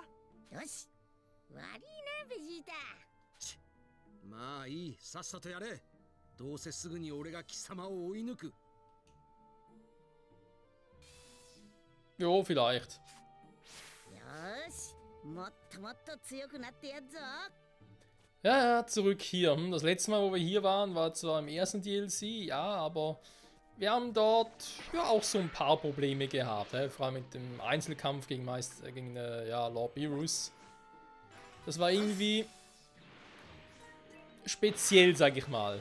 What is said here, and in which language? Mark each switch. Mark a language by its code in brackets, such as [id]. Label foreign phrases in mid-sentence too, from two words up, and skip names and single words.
[ja] よし、悪いなベジータ。まあいい、さっさとやれ。どうせすぐに俺が貴様を追い抜く。 [de] Jo, vielleicht. [ja] よし、もっともっと強くなってやっぞ。 [de] Ja, zurück hier. Das letzte Mal, wo wir hier waren, war zwar im ersten DLC, ja, aber wir haben dort ja auch so ein paar Probleme gehabt. Vor allem mit dem Einzelkampf gegen Lord Beerus. Das war irgendwie speziell, sag ich mal.